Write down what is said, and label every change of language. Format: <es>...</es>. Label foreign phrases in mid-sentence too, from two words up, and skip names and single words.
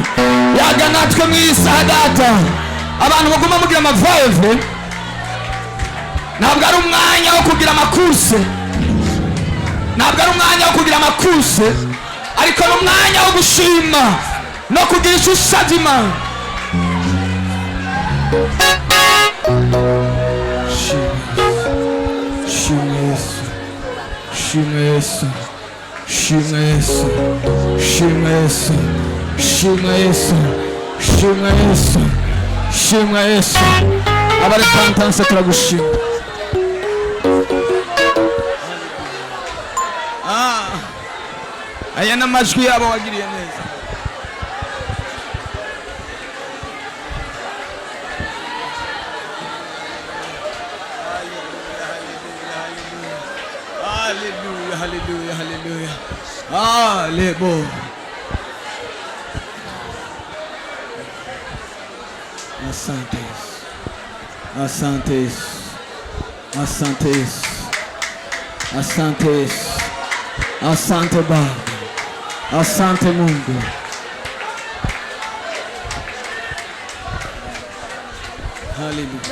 <rw>Yaga natwe mw'iyi saha Data. Abantu baguma mugira amaveve. Ntabwo ari umwanya wo kugira amakuse. Ntabwo ari umwanya wo kugira amakuse. Ariko ni umwanya wo gushima no kugira icyo usabye Imana. Shima Yesu. Shima Yesu. Shima Yesu. Shima Yesu. Shima Yesu. Shima Yesu. Shima Yesu. Abari pantanse turagushima. Aya n'amajwi yabo wagiriye neza. Hallelujah, hallelujah, hallelujah.</rw> <sw>Hallelujah. Asante. Asante. Asante. Asante. Asante Baba. Asante Mungu. Hallelujah.</sw>